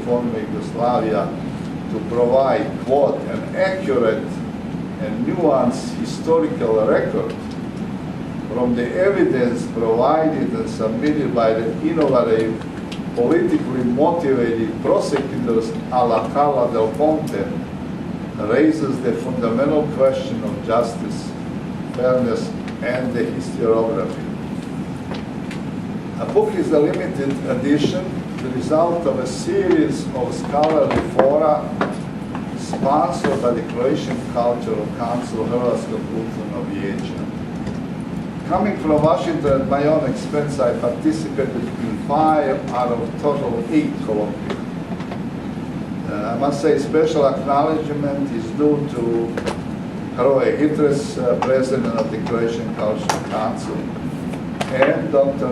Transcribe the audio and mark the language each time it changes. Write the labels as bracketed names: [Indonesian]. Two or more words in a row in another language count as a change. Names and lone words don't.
[English] former Yugoslavia to provide, quote, an accurate and nuanced historical record from the evidence provided and submitted by the innovative, politically motivated prosecutors a la Carla Del Ponte raises the fundamental question of justice, fairness, and the historiography. A book is a limited edition, the result of a series of scholarly fora sponsored by the Croatian Cultural Council Hrvatskog kulturnog vijeća. Coming from Washington at my own expense, I participated in 5 out of total 8 colloquia. I must say special acknowledgement is due to Hrvoje Hitres, president of the Croatian Cultural Council, and Dr.